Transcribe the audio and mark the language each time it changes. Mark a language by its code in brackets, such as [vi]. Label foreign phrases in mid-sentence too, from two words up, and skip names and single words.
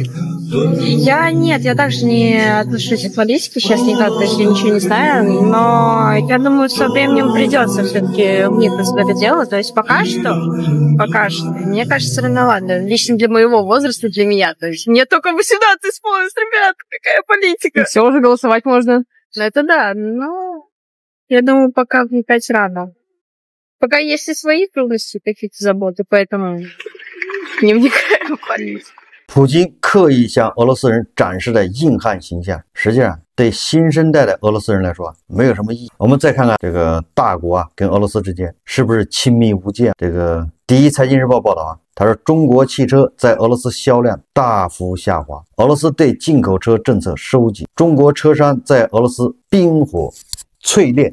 [ru] Я также не отношусь к политике сейчас никак, то есть я ничего не знаю, но я думаю, со временем придется все-таки вникнуть в это дело, то есть пока что, мне кажется, рановато, лично для моего возраста, для меня, то есть мне только 18 исполнилось, ребят, какая политика. И все, уже голосовать можно. Это да, но я думаю, пока вникать рано. Пока есть и свои трудности, какие-то заботы, поэтому не вникаю в политику. [zh] 普京刻意向俄罗斯人展示的硬汉形象，实际上对新生代的俄罗斯人来说没有什么意义。我们再看看这个大国跟俄罗斯之间是不是亲密无间？这个第一财经日报报道他说中国汽车在俄罗斯销量大幅下滑，俄罗斯对进口车政策收紧，中国车商在俄罗斯冰火淬炼。